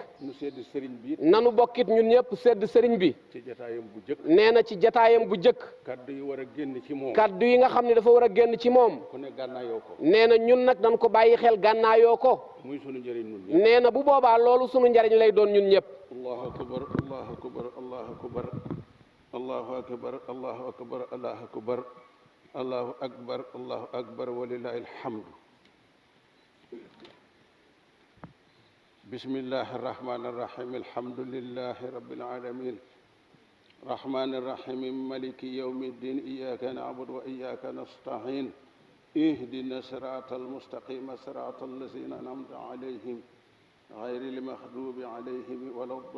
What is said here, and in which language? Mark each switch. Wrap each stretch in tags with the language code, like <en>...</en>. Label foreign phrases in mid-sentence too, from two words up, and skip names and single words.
<wo>nu sedd sëriñ bi it nanu bokkit ñun ñëpp sedd sëriñ bi ci jataayam bu jëkk nee na ci jataayam bu jëkk kaddu yi war a génn ci moom kaddu yi nga xam ne dafa war a génn ci moom ku ne gànnaayoo ko nee na ñun nag dañ ko bàyyi xel gànnaayoo ko muy sunu njëriñ nun ñëpp nee na bu boobaa loolu sunu njariñ lay doon ñun ñëpp</wo> <ar>الله أكبر الله أكبر الله أكبر الله أكبر الله أكبر الله أكبر الله أكبر الله أكبر ولله الحمد بسم الله الرحمن الرحيم الحمد لله رب العالمين الرحمن الرحيم مالك يوم الدين إياك نعبد وإياك نستعين اهدنا الصراط المستقيم صراط الذين أنعمت عليهم غير المغضوب عليهم ولا</ar>